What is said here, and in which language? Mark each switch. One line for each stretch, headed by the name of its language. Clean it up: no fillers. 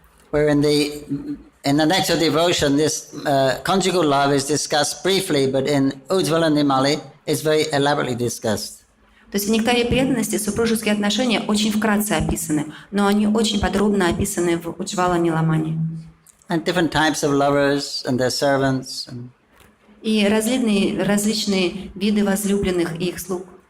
English: Where in the nectar devotion, this conjugal love is discussed briefly, but in Ujjvala Nilmani, it's very elaborately discussed.
Russian: То есть в нектаре преданности супружеские отношения очень вкратце описаны, но они очень подробно описаны в Уджвала Ниламани.
English: And different types of lovers and their servants.
Russian: И различные виды возлюбленных и их слуг.